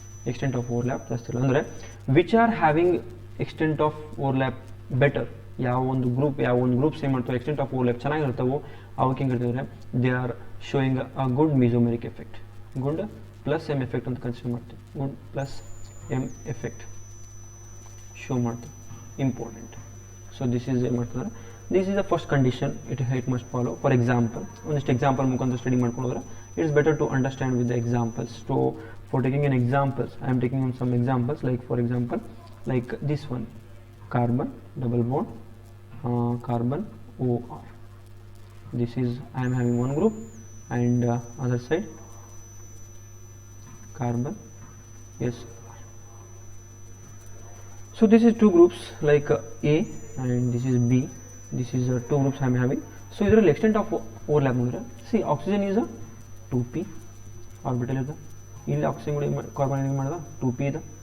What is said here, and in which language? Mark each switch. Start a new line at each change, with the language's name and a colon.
English: Extent of overlap ಜಾಸ್ತಿ ಇಲ್ಲ ಅಂದರೆ which are having extent of overlap better.
Kannada: ಯಾವ ಒಂದು ಗ್ರೂಪ್ಸ್ ಏನು ಮಾಡ್ತಾವೆ extent of overlap ಚೆನ್ನಾಗಿರ್ತಾವೋ ಅವಕ್ಕೆ ಹೆಂಗೆ ಹೇಳ್ತಿದ್ರೆ
English: They are showing a good mesomeric effect.
Kannada: Good plus M effect ಅಂತ ಕನ್ಸಿಡರ್ ಮಾಡ್ತೀವಿ. Good plus M effect show ಮಾಡ್ತೀವಿ, ಇಂಪಾರ್ಟೆಂಟ್.
English: So this is ಏನು ಮಾಡ್ತಾರೆ this is the first condition it must follow. For example
Kannada: ಒಂದಿಷ್ಟು example ಮುಖಾಂತರ study ಮಾಡ್ಕೊಂಡ್ರೆ
English: It's better to understand with the examples. So for taking an examples I am taking some examples like for example like this one carbon double bond carbon OR. This is I am having one group and other side carbon SR. So this is two groups like A and this is B. This is two groups I am having. So ಇದರಲ್ಲಿ extent of overlap ನೋಡಿದ್ರೆ see oxygen is a 2p orbital ಇದೆ,
Kannada: ಇಲ್ಲಿ oxygen ಕೂಡ carbon ಏನು ಮಾಡಿದ 2p ಇದೆ.